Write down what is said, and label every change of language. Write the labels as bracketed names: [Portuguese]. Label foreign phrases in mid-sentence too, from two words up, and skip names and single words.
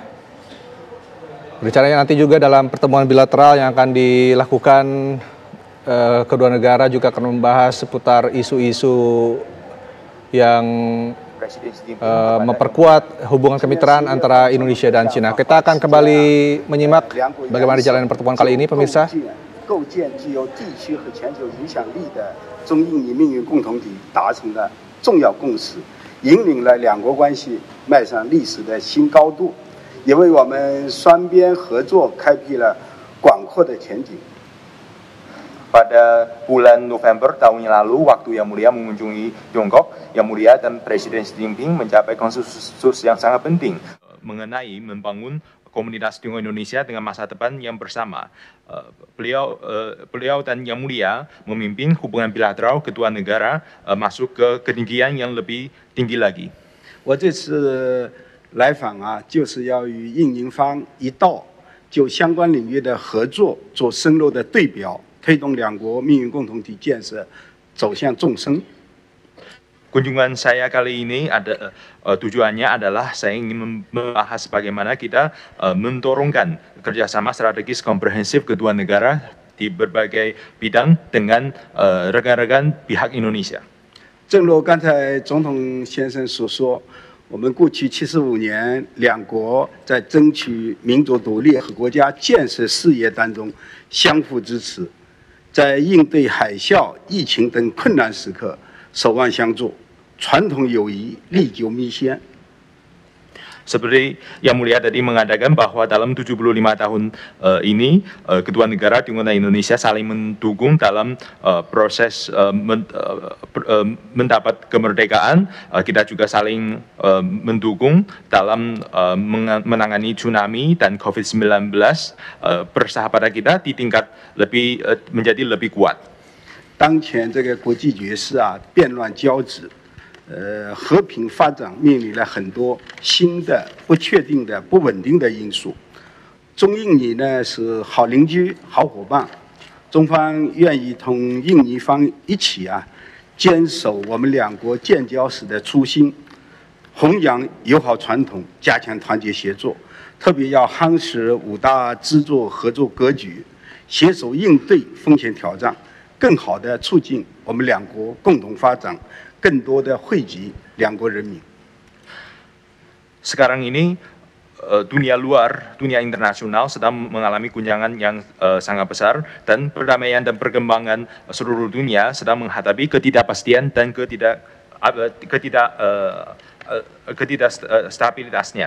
[Indonesian] Rencananya nanti juga dalam pertemuan bilateral yang akan dilakukan kedua negara juga akan membahas seputar isu-isu yang memperkuat hubungan kemitraan antara Indonesia dan China. Kita akan kembali menyimak bagaimana jalannya pertemuan kali ini, pemirsa. [Chinese] 构建具有地区和全球影响力的中印尼命运共同体达成了重要共识，引领了两国关系迈上历史的新高度，也为我们双边合作开辟了广阔的前景。 [Indonesian] Pada bulan November tahun yang lalu, waktu Yang Mulia mengunjungi Tiongkok, Yang Mulia dan Presiden Xi Jinping mencapai konsensus yang sangat penting mengenai membangun komunitas Tiongkok Indonesia dengan masa depan yang bersama. Beliau dan Yang Mulia memimpin hubungan bilateral kedua negara masuk ke ketinggian yang lebih tinggi lagi. [Chinese] 我这次来访就是要与印尼方一道就相关领域的合作做深入的对标。推动两国命运共同体建设走向纵深。 [Indonesian] Kunjungan saya kali ini tujuannya adalah saya ingin membahas bagaimana kita mendorongkan kerjasama strategis komprehensif kedua negara di berbagai bidang dengan rekan-rekan pihak Indonesia. [Chinese] 正如刚才总统先生所说，我们过去75年，两国在争取民族独立和国家建设事业当中相互支持。在应对海啸、疫情等困难时刻，守望相助，传统友谊历久弥鲜。 [Indonesian] Seperti Yang Mulia tadi mengatakan bahwa dalam 75 tahun ini kedua negara Tiongkok dan Indonesia saling mendukung dalam proses mendapat kemerdekaan. Kita juga saling mendukung dalam menangani tsunami dan COVID-19. Persahabatan kita di tingkat menjadi lebih kuat. [Chinese] 当前这个国际局势变乱交织。和平发展面临了很多新的、不确定的、不稳定的因素。中印尼呢是好邻居、好伙伴，中方愿意同印尼方一起坚守我们两国建交时的初心，弘扬友好传统，加强团结协作，特别要夯实五大支柱合作格局，携手应对风险挑战，更好地促进我们两国共同发展。更多的惠及两国人民。 [Indonesian] Sekarang ini dunia luar, dunia internasional sedang mengalami guncangan yang sangat besar dan perdamaian dan perkembangan seluruh dunia sedang menghadapi ketidakpastian dan ketidakstabilitasnya.